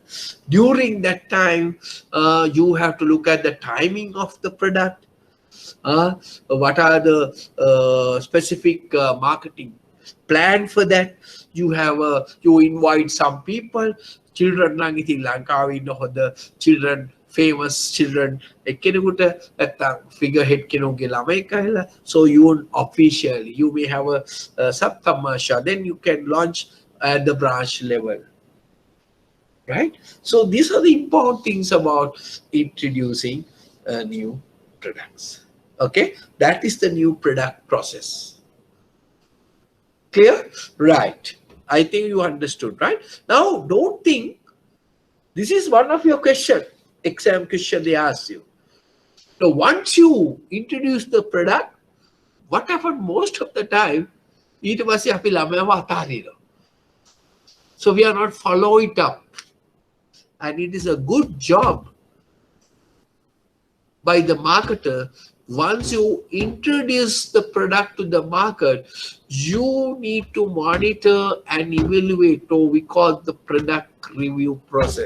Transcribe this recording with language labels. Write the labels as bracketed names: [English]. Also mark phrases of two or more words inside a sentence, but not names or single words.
[English] During that time, you have to look at the timing of the product. What are the specific marketing plan for that? You have you invite some people, children [Sinhala] lang ithi Lankawe ඉන්න [English] the children, famous children [Sinhala] එක්කෙනෙකුට නැත්තම් [English] figurehead [Sinhala] කෙනෙකුගේ ළමයි කියලා. [English] So you officially you may have a sub commercial, then you can launch at the branch level, right? So these are the important things about introducing new products. Okay, that is the new product process. Clear? Right. I think you understood, right? Now, don't think this is one of your question, exam question they ask you. So once you introduce the product, what happened most of the time, [Sinhala] ඊට පස්සේ අපි ළමයාව අතාරිනවා. [English] So we are not follow it up. And it is a good job by the marketer. Once you introduce the product to the market, you need to monitor and evaluate, or we call the product review process.